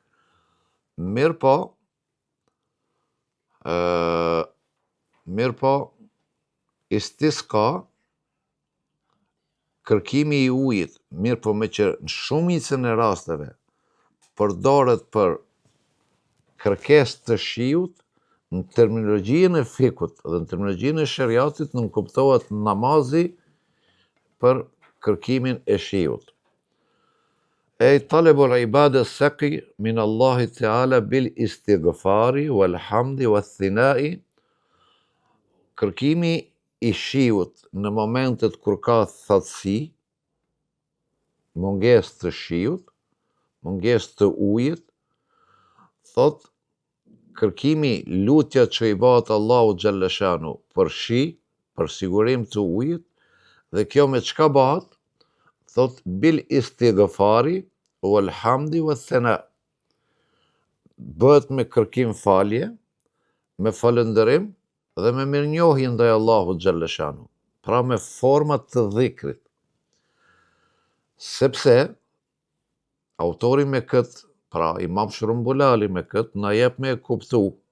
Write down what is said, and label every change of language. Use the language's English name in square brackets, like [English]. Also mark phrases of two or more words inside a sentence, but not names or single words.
[Albanian] Mirë po, istisqa, kërkimi i ujit, mirë po me që në shumicën e rasteve përdoret për kërkesë të shiut, në terminologjinë e fikut dhe në terminologjinë e shariatit nuk kuptohet namazi për kërkimin e shiut. [Arabic] طلب العبادة السقي من الله تعالى بالاستغفار والحمد والثناء, [Albanian] kërkimi i shiut në momentet kur ka thatësi, mungesë të shiut, mungesë të ujit, thot kërkimi lutja që i bëhet Allahu xhallashanu për shi, për sigurim të ujit, dhe kjo me çka bëhet? [Arabic] Thot بالاستغفار والحمد والثناء. [Albanian] Bëhet me kërkim falje, me falënderim dhe me mirënjohje ndaj Allahut xhallashanu, pra me format të dhikrit. Sepse autori me këtë, pra Imam Shrumbulali me këtë, na jep me kuptu